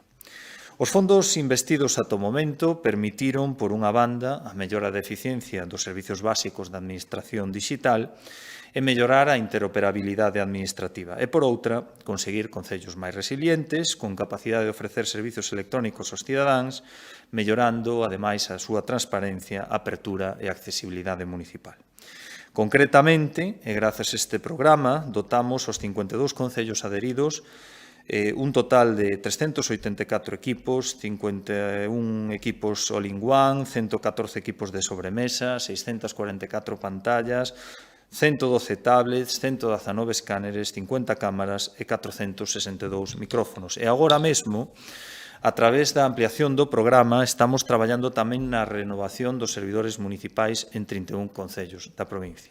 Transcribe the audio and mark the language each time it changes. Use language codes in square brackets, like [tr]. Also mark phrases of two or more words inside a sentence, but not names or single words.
[gl] Os fondos investidos ata o momento permitiron, por unha banda, a mellora da eficiencia dos servizos básicos da administración digital e mellorar a interoperabilidade administrativa e, por outra, conseguir concellos máis resilientes, con capacidade de ofrecer servizos electrónicos aos cidadáns, mellorando, ademais, a súa transparencia, apertura e accesibilidade municipal. Concretamente, e grazas a este programa, dotamos os 52 concellos adheridos un total de 384 equipos, 51 equipos all-in-one, 114 equipos de sobremesa, 644 pantallas, 112 tablets, 119 escáneres, 50 cámaras e 462 micrófonos. E agora mesmo, a través da ampliación do programa, estamos traballando tamén na renovación dos servidores municipais en 31 concellos da provincia.